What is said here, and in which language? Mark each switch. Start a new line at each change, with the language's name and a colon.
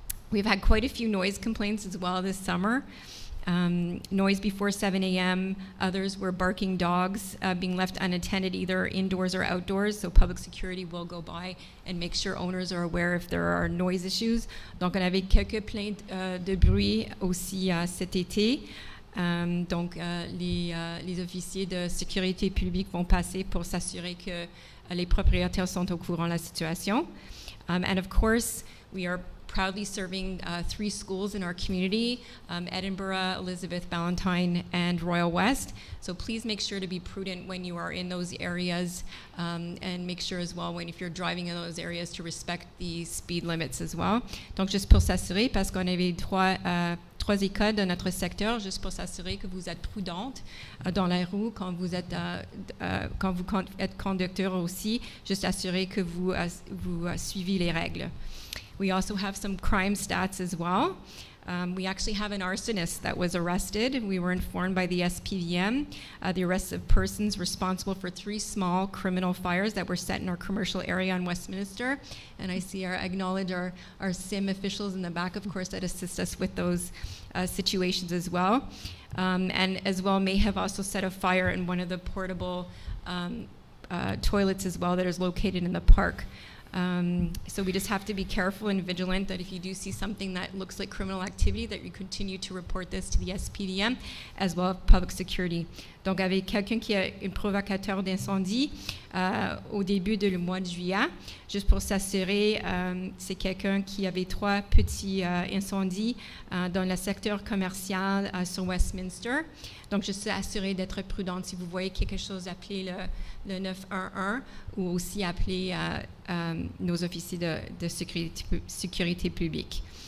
English: We've had quite a few noise complaints as well this summer. Noise before 7 a.m. Others were barking dogs being left unattended either indoors or outdoors. So public security will go by and make sure owners are aware if there are noise issues.
French: Donc on avait quelques plaintes de bruit aussi cet été. Donc les officiers de sécurité publique vont passer pour s'assurer que les propriétaires sont au courant de la situation.
English: And of course, we are proudly serving 3 schools in our community, Edinburgh, Elizabeth Ballantyne, and Royal West. So please make sure to be prudent when you are in those areas and make sure as well if you're driving in those areas to respect the speed limits as well.
French: Donc juste pour s'assurer, parce qu'on avait 3 écoles de notre secteur, juste pour s'assurer que vous êtes prudente dans la rue quand vous êtes conducteur aussi, juste assurer que vous suivez les règles.
English: We also have some crime stats as well. We actually have an arsonist that was arrested. We were informed by the SPVM, the arrest of persons responsible for 3 small criminal fires that were set in our commercial area on Westminster. And I see acknowledge our SIM officials in the back, of course, that assist us with those situations as well. And as well may have also set a fire in one of the portable toilets as well that is located in the park. So we just have to be careful and vigilant that if you do see something that looks like criminal activity, that you continue to report this to the SPVM as well as public security.
French: Donc avec quelqu'un qui est un provocateur d'incendie au début du mois de juillet, juste pour s'assurer, c'est quelqu'un qui avait 3 petits incendies dans le secteur commercial sur Westminster. Donc juste s'assurer d'être prudent. Si vous voyez quelque chose, appelez le 911 ou aussi appeler nos officiers de sécurité publique.